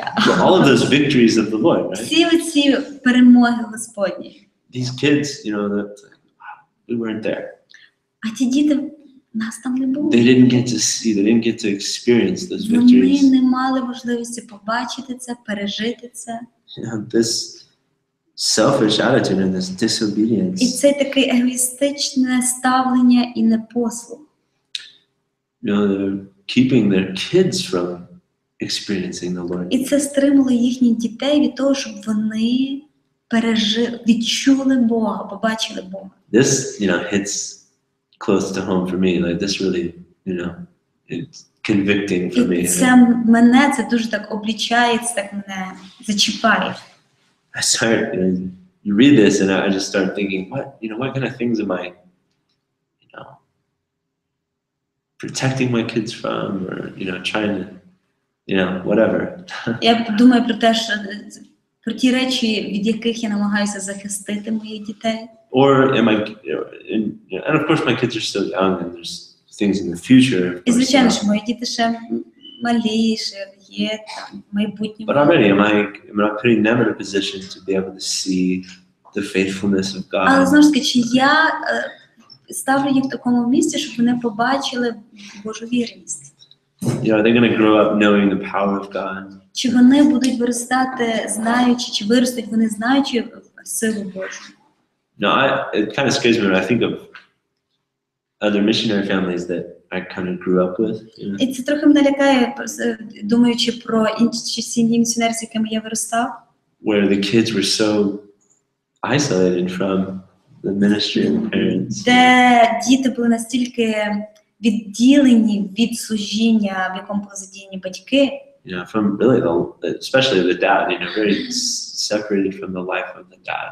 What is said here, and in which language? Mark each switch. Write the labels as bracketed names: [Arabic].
[English] So all of those victories of the Lord, right? [Ukrainian] всі ці перемоги Господні. [English] These kids, that we weren't there. [Ukrainian] А ті діти, нас там не було. [English] They didn't get to see, they didn't get to experience those [Ukrainian] Вони [English] victories. [Ukrainian] не мали можливості побачити це, пережити це. [English] This selfish attitude and this [Ukrainian] І [English] disobedience, [Ukrainian] це таке егоїстичне ставлення і непослух. [English] they're keeping their kids from experiencing the Lord. [Ukrainian] І це стримало їхніх дітей від того, щоб вони відчули Бога, побачили Бога. [English] This, hits close to home for me. Like this really, it's convicting for me. [Ukrainian] І це мене, це дуже так облічає, це так мене зачіпає. [English] I start, you read this and I just start thinking, what kind of things am I, protecting my kids from, or, trying to, whatever. [Ukrainian] Я думаю про те, що про ті речі, від яких я намагаюся захистити моїх дітей. [English] Or am I, and of course my kids are still young and there's things in the future. [Ukrainian] І звичайно ж, мої діти ще малі, ще є там майбутнє. [English] But already am I putting them in a position to be able to see the faithfulness of [Ukrainian] Але [English] God? [Ukrainian] знову ж таки, чи я ставлю їх в такому місці, щоб вони побачили Божу вірність? [English] Are they going to grow up knowing the power of God? [Ukrainian] Чи вони будуть виростати, знаючи, чи виростуть вони знаючи силу Божу? [English] It kind of scares me when I think of other missionary families that I kind of grew up with. [Ukrainian] І це трохи мене лякає, думаючи про інші сім'ї місіонерів, з якими я виростав. [English] Where the kids were so isolated from the ministry and the parents. [Ukrainian] Де діти були настільки відділені від служіння, в якому були задіяні батьки. [English] From really especially the dad, very separated from the life of the dad.